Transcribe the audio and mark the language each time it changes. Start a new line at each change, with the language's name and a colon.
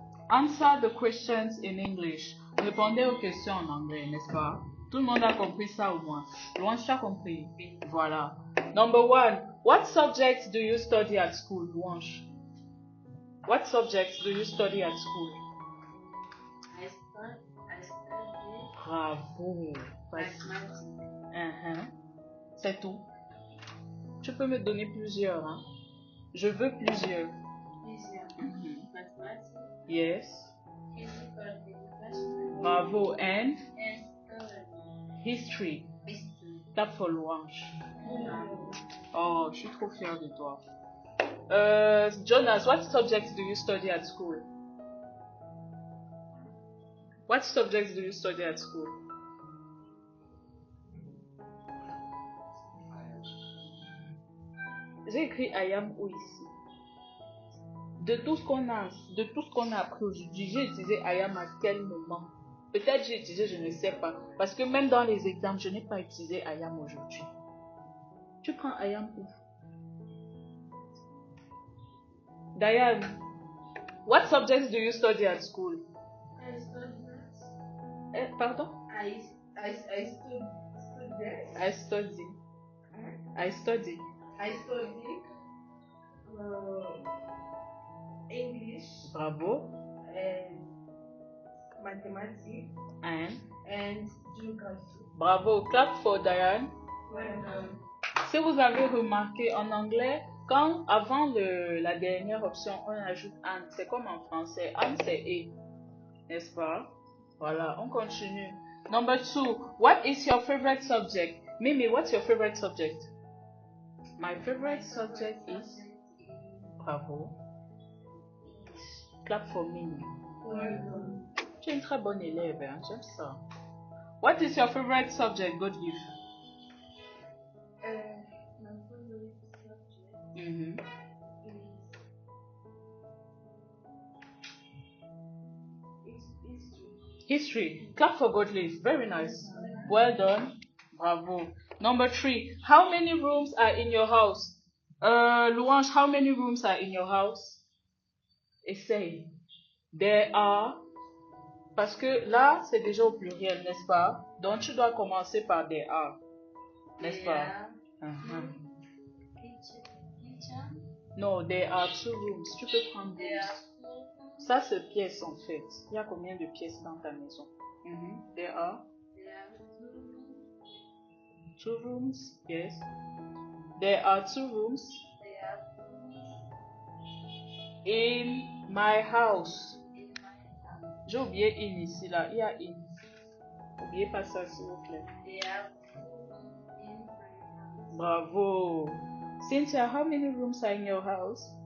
English: Answer the questions in English.
French: Répondez aux questions en anglais, n'est-ce pas? Tout le monde a compris ça au moins. Louange, tu as compris? Voilà.
English: Number 1. What subjects do you study at school, Louange? What subjects do you study at school? I study Bravo. mathematics.
French: C'est tout. Tu peux me donner plusieurs, hein? Je veux plusieurs.
English: Mathematics, Yes. physical education, Bravo. And and history. history. Clap for Louange.
French: Oh, je suis trop fière de toi.
English: Jonas, what subjects do you study at school? What subjects do you study at school?
French: J'ai écrit
English: I am
French: où ici? De tout ce qu'on a appris aujourd'hui, j'ai utilisé
English: I am
French: à quel moment? Peut-être j'ai utilisé, je ne sais pas. Parce que même dans les examens, je n'ai pas utilisé
English: I am
French: aujourd'hui. Tu prends
English: I am
French: où?
English: Diane, what subjects do you study at school? I study maths. Pardon? I study. I study. I study. I study English Bravo. and mathematics and geography. Bravo. Clap for Diane. Welcome.
French: Si vous avez remarqué en anglais, quand avant la dernière option, on ajoute and, c'est comme en français. And, c'est et. N'est-ce pas? Voilà, on continue.
English: Number 2. What is your favorite subject? Mimi, what's your favorite subject? My favorite subject is... Bravo. Clap for Mimi. Welcome.
French: Tu es une très bonne élève, hein? J'aime ça.
English: What is your favorite subject, Godgive? My favorite subject Mm-hmm. is history. History. Clap for Godlive. Very nice. Well done. Bravo. Number 3. How many rooms are in your house? Louange, how many rooms are in your house?
French: Essaye.
English: There are.
French: Parce que là, c'est déjà au pluriel, n'est-ce pas? Donc, tu dois commencer par
English: there are.
French: N'est-ce pas?
English: Kitchen. No, there are 2 rooms.
French: Tu peux prendre
English: There are rooms. 2
French: Ça, c'est pièces en fait. Il y a combien de pièces dans ta maison?
English: There are. There are 2 Two rooms, yes. There are 2 rooms There are rooms in my house. in my house.
French: J'ai oublié in ici, là. Il y a in. N'oubliez pas ça, s'il vous plaît.
English: There are rooms in my house. Bravo. Cynthia, how many rooms are in your house?